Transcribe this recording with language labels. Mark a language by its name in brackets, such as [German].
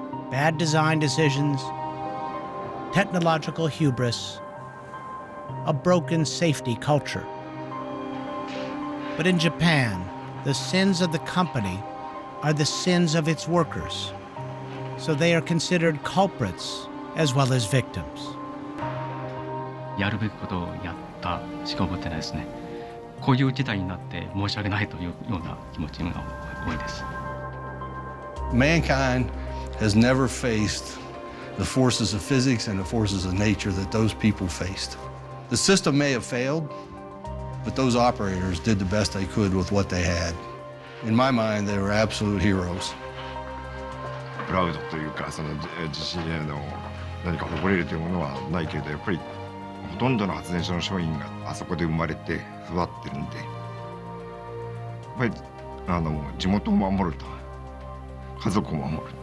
[English] Bad design decisions, technological hubris, a broken safety culture. But in Japan, the sins of the company are the sins of its workers, so they are considered culprits as well as victims. [Japanese] やるべきことをやったしか思ってないですね。こういう事態になって申し訳ないというような気持ちが多いです。 [English] Mankind has never faced the forces of physics and the forces of nature that those people faced. The system may have failed, but those operators did the best they could with what they had. In my mind, they were absolute heroes. [Japanese] プラウドというか、その地震への何か誇れるというものはないけれど、やっぱりほとんどの発電所の職員があそこで生まれて育ってるんで、やっぱり地元を守ると、家族を守る。